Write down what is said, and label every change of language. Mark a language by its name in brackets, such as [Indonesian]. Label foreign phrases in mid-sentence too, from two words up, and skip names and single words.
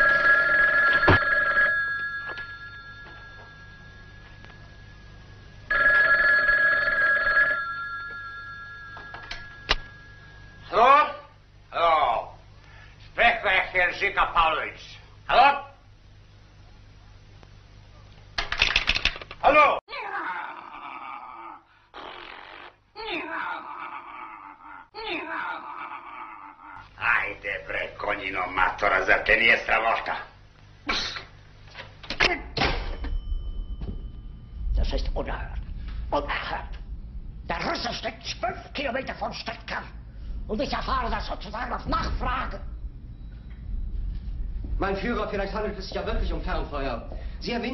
[German] Hallo? Hallo. Sprechwächter Chica Paulowitsch. Hallo? Hallo? [Serbian] Ajde bre, konjino matora, zar te nije sramota? [German] Das ist unerhört. Unerhört. Der Russe steckt 12 Kilometer vom Stadtkern. Und ich erfahre das sozusagen auf Nachfrage. Mein Führer, vielleicht handelt es sich ja wirklich um Fernfeuer.